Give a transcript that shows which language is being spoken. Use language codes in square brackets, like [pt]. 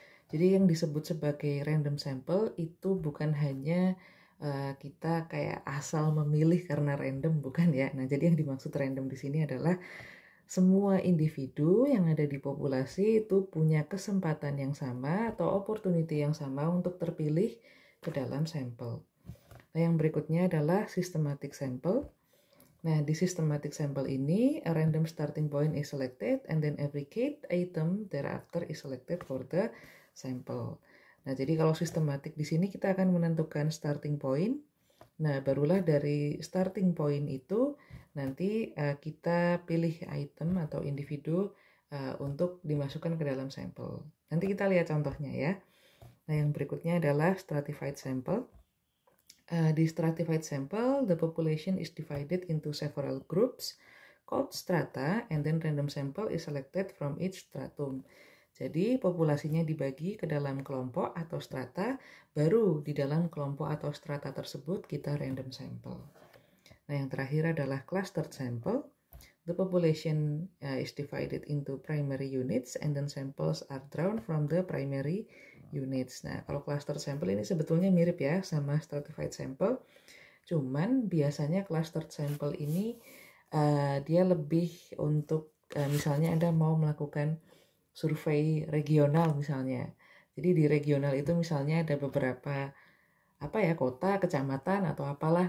[id] Jadi yang disebut sebagai random sample itu bukan hanya kita kayak asal memilih karena random, bukan ya. Nah, jadi yang dimaksud random di sini adalah semua individu yang ada di populasi itu punya kesempatan yang sama atau opportunity yang sama untuk terpilih ke dalam sampel. Nah, yang berikutnya adalah systematic sample. Nah, di systematic sample ini, [en] a random starting point is selected and then every key item thereafter is selected for the sample. [id] Nah, jadi kalau sistematik di sini kita akan menentukan starting point. Nah, barulah dari starting point itu nanti kita pilih item atau individu untuk dimasukkan ke dalam sampel. Nanti kita lihat contohnya ya. Nah, yang berikutnya adalah stratified sample. [en] Di stratified sample, the population is divided into several groups called strata, and then random sample is selected from each stratum. [id] Jadi populasinya dibagi ke dalam kelompok atau strata, baru di dalam kelompok atau strata tersebut kita random sample. Nah, yang terakhir adalah clustered sample. [en] The population is divided into primary units and then samples are drawn from the primary units. [id] Nah, kalau cluster sample ini sebetulnya mirip ya sama stratified sample. Cuman biasanya clustered sample ini dia lebih untuk misalnya Anda mau melakukan survei regional misalnya. Jadi di regional itu misalnya ada beberapa kota, kecamatan atau apalah.